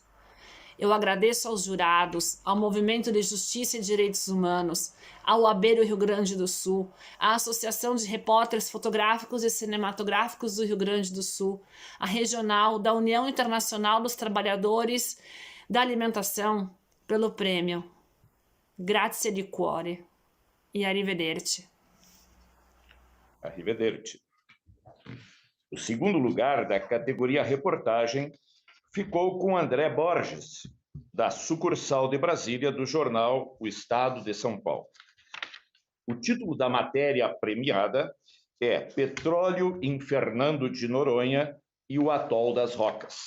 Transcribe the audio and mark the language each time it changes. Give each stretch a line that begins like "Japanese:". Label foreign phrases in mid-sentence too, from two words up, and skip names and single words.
Portuguese: Eu agradeço aos jurados, ao Movimento de Justiça e Direitos Humanos, ao OAB do Rio Grande do Sul, à Associação de Repórteres Fotográficos e Cinematográficos do Rio Grande do Sul, à Regional da União Internacional dos Trabalhadores da Alimentação pelo prêmio.
Italian: Grazie di cuore e arrivederci. Arrivederci.
Portuguese: O segundo lugar da categoria reportagem ficou com André Borges, da sucursal de Brasília do jornal O Estado de São Paulo. O título da matéria premiada é Petróleo em Fernando de Noronha e o Atol das Rocas.